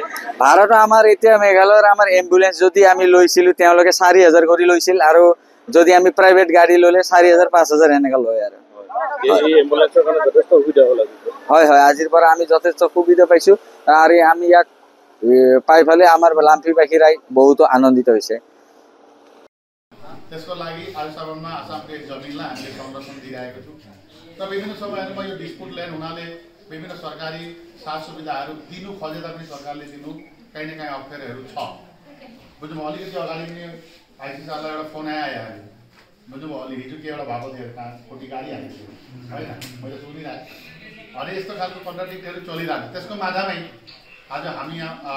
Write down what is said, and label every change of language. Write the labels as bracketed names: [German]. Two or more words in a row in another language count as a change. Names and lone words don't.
[Assamese] ভাড়াটো আমাৰ এতিয়া মেঘালয়ৰ আমাৰ এম্বুলেন্স যদি আমি লৈছিলো তেওঁলোকে 4000 কৰি লৈছিল আৰু যদি আমি প্ৰাইভেট গাড়ী ললে 4000-5000 এনেকা লয় আৰু এই এম্বুলেন্সৰ কাৰণে যথেষ্ট সুবিধা হ'ল হয় হয় আজিৰ পৰা আমি যথেষ্ট সুবিধা পাইছো আৰু আমি ইয়াক পাইফালে আমাৰ লাম্ফিবাসী ৰাই বহুত আনন্দিত হৈছে [Nepali] त्यसको लागि अहिलेसम्ममा आसामको जमिनलाई हामीले संरक्षण दिइरहेको छौँ र विभिन्न समयहरूमा यो [English] dispute land [Nepali] हुनाले विभिन्न सरकारी साथ सुविधाहरू दिनु खोजे तापनि सरकारले दिनु कहीँ न कहीँ अप्ठ्यारोहरू छ बुझ्नुभयो अलिकति अगाडि पनि आइसी सरलाई एउटा फोन आयो अहिले बुझ्नुभयो अलि हिजो के एउटा भएको थियो खोटी गाडी हालेको थियो होइन मैले सुनिरहेको अनि यस्तो खालको कन्ट्राडिक्टहरू चलिरहेको त्यसको माझामै आज हामी यहाँ